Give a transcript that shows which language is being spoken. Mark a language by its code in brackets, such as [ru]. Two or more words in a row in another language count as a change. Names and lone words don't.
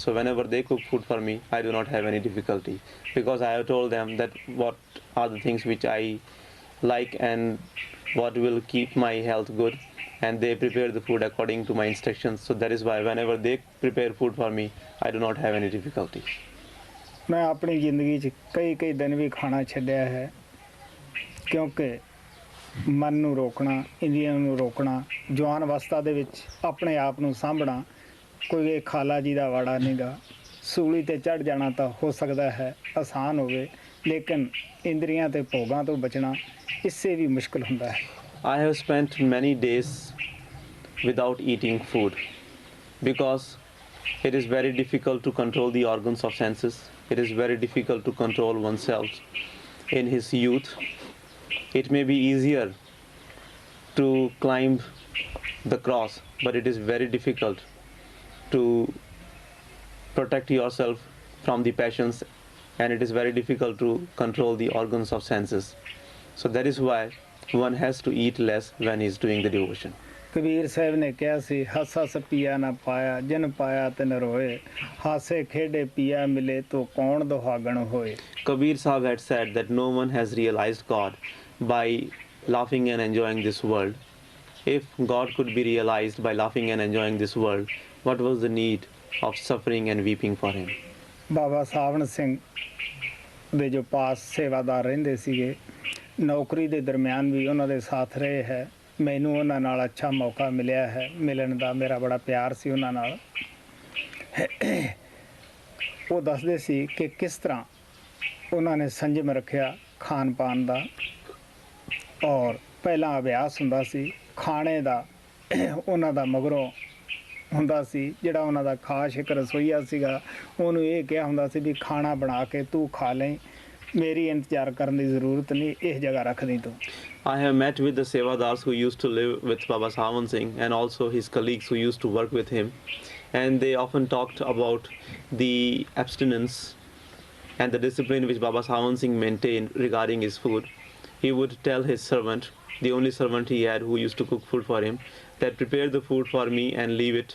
[en] So whenever they cook food for me, I do not have any difficulty, because I have told them that what are the things which I like and what will keep my health good, and they prepare the food according to my instructions. So that is why whenever they prepare food for me, I do not have any difficulty. [pa] ਮੈਂ ਆਪਣੀ ਜ਼ਿੰਦਗੀ 'ਚ ਕਈ ਦਿਨ ਵੀ ਖਾਣਾ ਛੱਡਿਆ ਹੈ, ਕਿਉਂਕਿ ਮਨ ਨੂੰ ਰੋਕਣਾ, ਇੰਦਰੀਆਂ ਨੂੰ ਰੋਕਣਾ, ਜਵਾਨ ਅਵਸਥਾ ਦੇ ਵਿੱਚ ਆਪਣੇ ਆਪ ਨੂੰ ਸਾਂਭਣਾ ਕੋਈ ਇਹ ਖਾਲਾ ਜੀ ਦਾ ਵਾੜਾ ਨਹੀਂਗਾ। ਸੂਲੀ ਤੇ ਚੜ ਜਾਣਾ ਤਾਂ ਹੋ ਸਕਦਾ ਹੈ ਆਸਾਨ ਹੋਵੇ, ਲੇਕਿਨ ਇੰਦਰੀਆਂ ਤੇ ਭੋਗਾਂ ਤੋਂ ਬਚਣਾ ਇਸੇ ਵੀ ਮੁਸ਼ਕਲ ਹੁੰਦਾ ਹੈ। [en] I have spent many days without eating food, because it is very difficult to control the organs of senses. It is very difficult to control oneself. In his youth, it may be easier to climb the cross, but it is very difficult to protect yourself from the passions, and it is very difficult to control the organs of senses. So that is why one has to eat less when he is doing the devotion. [pa] ਕਬੀਰ ਸਾਹਿਬ ਨੇ ਕਿਹਾ ਸੀ, ਹੱਸ ਹੱਸ ਪੀਆ ਨਾ ਪਾਇਆ, ਜਿਨ ਪਾਇਆ ਤਿਨ ਰੋਏ, ਹਾਸੇ ਖੇਡੇ ਪੀਆ ਮਿਲੇ ਤੋ ਕੌਣ ਦੁਹਾਗਣ ਹੋਏ। [en] Kabir Sahib had said that no one has realized God by laughing and enjoying this world. If God could be realized by laughing and enjoying this world, what was the need of suffering and weeping for him? [pa] ਬਾਬਾ ਸਾਵਣ ਸਿੰਘ ਦੇ ਜੋ ਪਾਸ ਸੇਵਾਦਾਰ ਰਹਿੰਦੇ ਸੀਗੇ, ਨੌਕਰੀ ਦੇ ਦਰਮਿਆਨ ਵੀ ਉਹਨਾਂ ਦੇ ਸਾਥ ਰਹੇ ਹੈ। ਮੈਨੂੰ ਉਹਨਾਂ ਨਾਲ ਅੱਛਾ ਮੌਕਾ ਮਿਲਿਆ ਹੈ ਮਿਲਣ ਦਾ, ਮੇਰਾ ਬੜਾ ਪਿਆਰ ਸੀ ਉਹਨਾਂ ਨਾਲ। ਉਹ ਦੱਸਦੇ ਸੀ ਕਿ ਕਿਸ ਤਰ੍ਹਾਂ ਉਹਨਾਂ ਨੇ ਸੰਜਮ ਰੱਖਿਆ ਖਾਣ ਪਾਣ ਦਾ, ਔਰ ਪਹਿਲਾਂ ਅਭਿਆਸ ਹੁੰਦਾ ਸੀ ਖਾਣੇ ਦਾ, ਉਹਨਾਂ ਦਾ ਮਗਰੋਂ ਹੁੰਦਾ ਸੀ ਜਿਹੜਾ ਉਹਨਾਂ ਦਾ ਖਾਸ ਇੱਕ ਰਸੋਈਆ ਸੀਗਾ, ਉਹਨੂੰ ਇਹ ਕਿਹਾ ਹੁੰਦਾ ਸੀ ਵੀ ਖਾਣਾ ਬਣਾ ਕੇ ਤੂੰ ਖਾ ਲੈ, ਮੇਰੀ ਇੰਤਜ਼ਾਰ ਕਰਨ ਦੀ ਜ਼ਰੂਰਤ ਨਹੀਂ, ਇਸ ਜਗ੍ਹਾ ਰੱਖ ਦੀ ਤੂੰ। [en] I have met with the Sevadars who used to live with Baba Sawan Singh, and also his colleagues who used to work with him, and they often talked about the abstinence and the discipline which Baba Sawan Singh maintained regarding his food. He would tell his servant, the only servant he had who used to cook food for him, that prepare the food for me and leave it.